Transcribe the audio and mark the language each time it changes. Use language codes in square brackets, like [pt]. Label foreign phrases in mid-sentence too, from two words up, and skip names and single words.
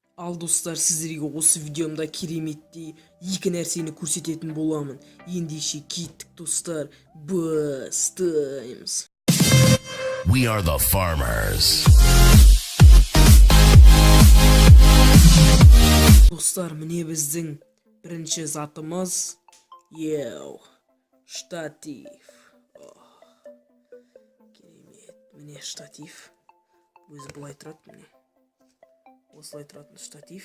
[kk] Ал достар, сіздерге осы видеомда кереметтей екі нәрсені көрсететін боламын. Ендеше кеттік достар, бастаймыз. [en] We are the farmers. [kk] Достар, міне біздің бірінші затымыз. Штатив. Керемет, міне штатив. Өзі былай тұрады, міне. Осылай тұратын штатив.